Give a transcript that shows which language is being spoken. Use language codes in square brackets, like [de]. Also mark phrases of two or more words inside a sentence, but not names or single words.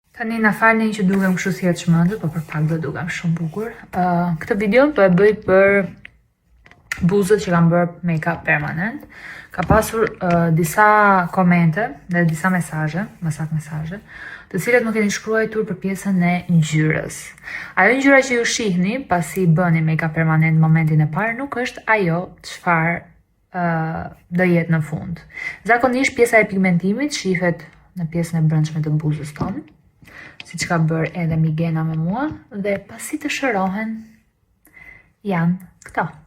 [sq] Tani na falni që dukem kështu si e çmendur, po për pak do dukem shumë bukur. Këtë video po e bëj për buzët që kanë bërë make-up permanent. Ka pasur disa komente dhe disa mesazhe, më saktë mesazhe, të cilët më keni shkruar për pjesën e ngjyrës. Ajo ngjyra që ju shihni pasi bëni make-up permanent në momentin e parë nuk është ajo çfarë do jetë në fund. Zakonisht pjesa e pigmentimit shihet në pjesën e brendshme të buzës tonë, siç ka bërë edhe Migena me mua, dhe pasi të shërohen janë këto.